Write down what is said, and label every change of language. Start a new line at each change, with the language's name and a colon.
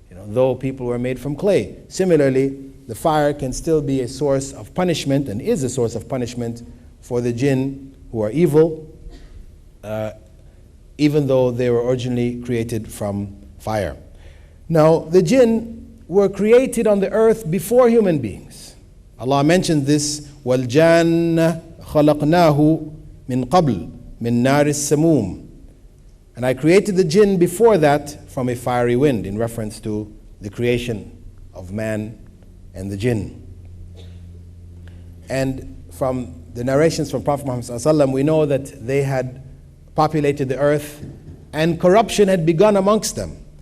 English: Though people were made from clay. Similarly, the fire can still be a source of punishment, and is a source of punishment for the jinn who are evil, even though they were originally created from fire. Now, the jinn were created on the earth before human beings. Allah mentioned this,
Arabic: وَالْجَانَّ خَلَقْنَاهُ مِنْ قَبْلِ مِنْ نَارِ السَّمُومِ.
English: And I created the jinn before that from a fiery wind, in reference to the creation of man and the jinn. And from the narrations from Prophet Muhammad ﷺ, we know that they had populated the earth and corruption had begun amongst them.